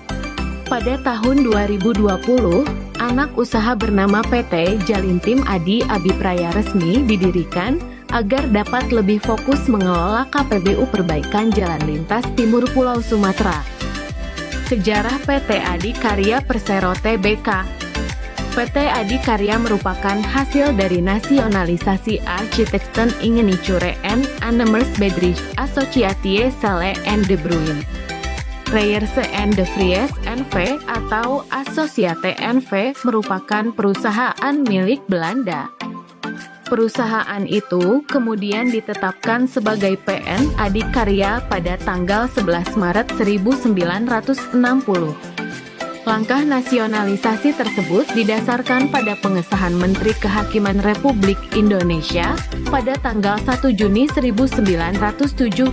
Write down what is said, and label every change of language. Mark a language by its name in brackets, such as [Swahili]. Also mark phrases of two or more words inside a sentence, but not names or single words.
[Indonesian] Pada tahun 2020, anak usaha bernama PT Jalintim Adi Abipraya resmi didirikan agar dapat lebih fokus mengelola KPBU perbaikan jalan lintas timur Pulau Sumatera. Sejarah PT Adikarya Persero Tbk. PT Adikarya merupakan hasil dari nasionalisasi Architekten Ingeniture en Aannemers Bedrijf Associatie Sale en de Bruin. Reierse en de Vries NV atau Associate NV merupakan perusahaan milik Belanda. Perusahaan itu kemudian ditetapkan sebagai PN Adikarya pada tanggal 11 Maret 1960. Langkah nasionalisasi tersebut didasarkan pada pengesahan Menteri Kehakiman Republik Indonesia pada tanggal 1 Juni 1974.